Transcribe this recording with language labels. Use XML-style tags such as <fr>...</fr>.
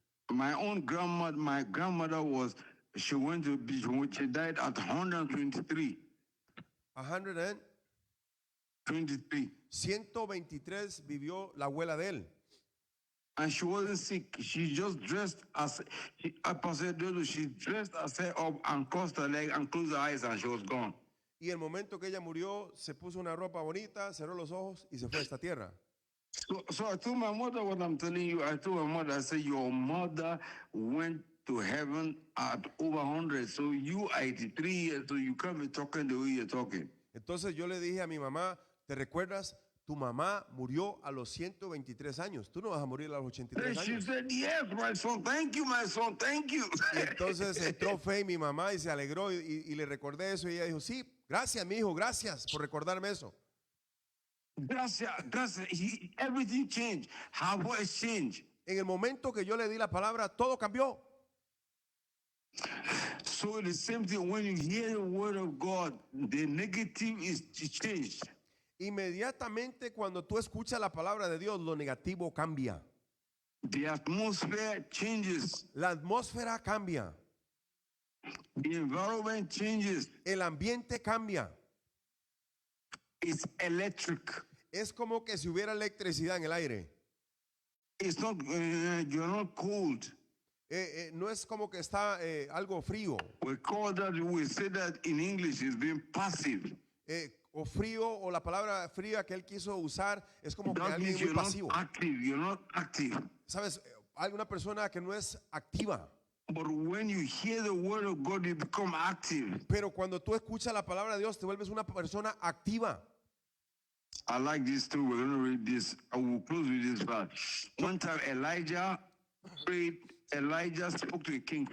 <en>My grandmother she died at 123. 23.</en> <es>123 vivió la abuela de él.</es> <en>And she wasn't sick. She just dressed she dressed herself up and crossed her leg and closed her eyes and she was gone.</en> <es>Y el momento que ella murió, se puso una ropa bonita, cerró los ojos y se fue a esta tierra.</es> <en>So I told my mother what I'm telling you. I told my mother, I said, your mother went to heaven at over 100. So you are 83 years, so you can't be talking the way you're talking.</en> <es>Entonces yo le dije a mi mamá, ¿te recuerdas? Tu mamá murió a los 123 años. Tú no vas a morir a los 83</es> <en>And she</en> <es>años.</es> <en>said, yes, my son, thank you, my son, thank you.</en> <es>Y entonces entró fe en mi mamá y se alegró y le recordé eso y ella dijo, sí, gracias mi hijo, gracias por recordarme eso. Gracias.</es> <en>Everything changed. Her voice changed.</en> <es>En el momento que yo le di la palabra, todo cambió.</es> <en>So the same thing, when you hear the word of God, the negative is changed.</en> <es>Inmediatamente cuando tú escuchas la palabra de Dios, lo negativo cambia.</es> <en>The atmosphere changes.</en> <es>La atmósfera cambia.</es> <en>The environment changes.</en> <es>El ambiente cambia.</es> <en>It's electric.</en> <es>Es como que si hubiera electricidad en el aire.</es> <en>It's not, you're not cold.</en> <es>No es como que está algo frío.</es> <en>We say that in English is being passive.</en> <es>O frío, o la palabra fría que él quiso usar es como que</es> <en>That</en> <es>alguien</es> <en>means</en> <es>muy pasivo.</es> <en>you're not active.</en> <es>¿Sabes? Alguna persona que no es activa.</es> <en>But when you hear the word of God, you become active.</en> <es>Pero cuando tú escuchas la palabra de Dios, te vuelves una persona activa.</es> <en>I like this too. We're going to read this. I will close with this verse. One time Elijah spoke to the king.</en>